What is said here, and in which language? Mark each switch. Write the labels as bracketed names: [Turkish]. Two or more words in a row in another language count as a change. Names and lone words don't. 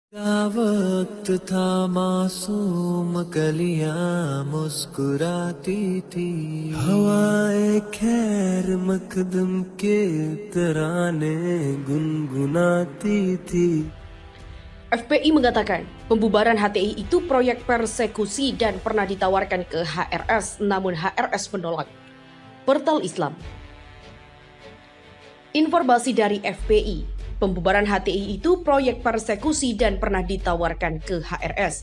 [Urdu] کیا وقت تھا معصوم کلیاں مسکراتی تھی ہوائیں خیر مقدم کے ترانے گنگناتی تھی. [Indonesian] FPI mengatakan pembubaran HTI itu proyek persekusi dan pernah ditawarkan ke HRS, namun HRS menolak. Portal Islam. Informasi dari FPI, pembubaran HTI itu proyek persekusi dan pernah ditawarkan ke HRS.